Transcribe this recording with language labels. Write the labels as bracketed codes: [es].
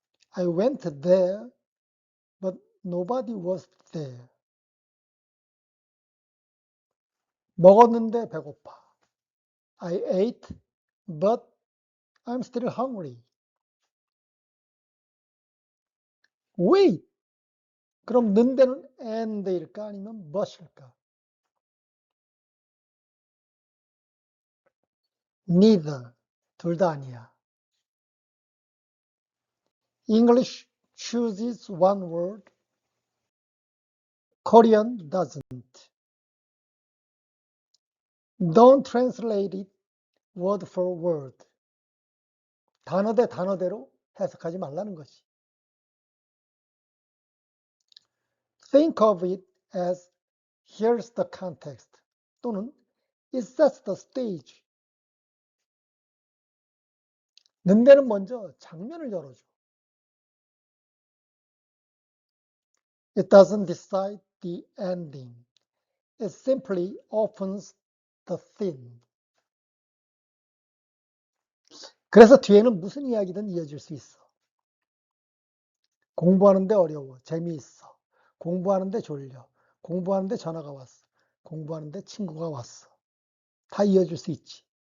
[en] I went there, but nobody was there. [ko] 먹었는데 배고파. [en] I ate, but I'm still hungry. Wait! [ko] 그럼 는데는 and일까 아니면 but일까? [en] Neither. [ko] 둘 다 아니야. [en] English chooses one word. Korean doesn't. Don't translate it word for word. [ko] 단어 대 단어대로 해석하지 말라는 것이. [en] Think of it as here's the context [ko] 또는 [en] it sets the stage. [ko] 는데는 먼저 장면을 열어줘. [en] It doesn't decide the ending. It simply opens the scene. [ko] 그래서 뒤에는 무슨 이야기든 이어질 수 있어. 공부하는데 어려워. 재미있어. 공부하는데 졸려. 공부하는데 전화가 왔어. 공부하는데 친구가 왔어. 다 이어질 수 있지.